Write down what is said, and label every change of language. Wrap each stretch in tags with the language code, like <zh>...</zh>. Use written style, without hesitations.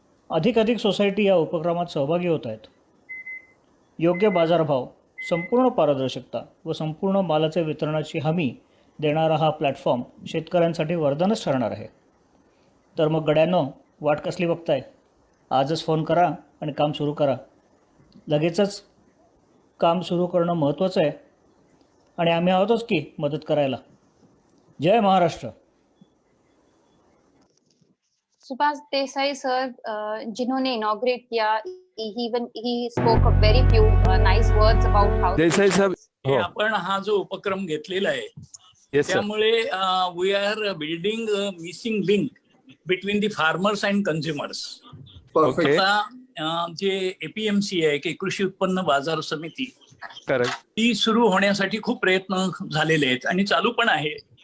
<mr>अधिकाधिक सोसायटी या उपक्रमात सहभागी होत आहेत. योग्य बाजारभाव, संपूर्ण पारदर्शकता व संपूर्ण मालाचे वितरणाची हमी देणारा हा प्लॅटफॉर्म शेतकऱ्यांसाठी वरदानच ठरणार आहे. तर मग गड्यांनो, वाट कसली बघताय? आजच फोन करा आणि काम सुरू करा. लगेचच काम सुरू करणं महत्त्वाचं आहे आणि आम्ही आहोतच की मदत करायला. जय महाराष्ट्र.</mr> <en>Subhash Desai sir</en> <hi>जिन्होंने इनॉग्रेट किया,</hi> <en>he spoke a very few nice words about how</en> <mr>Desai साहेब, आपण हा जो उपक्रम घेतलेला आहे त्यामुळे</mr> <en>We are building missing link between the farmers and consumers.</en> <mr>आता जे एपीएमसी आहे की कृषी उत्पन्न बाजार समिती, ती सुरू होण्यासाठी खूप प्रयत्न झालेले आहेत आणि चालू पण आहे.</mr>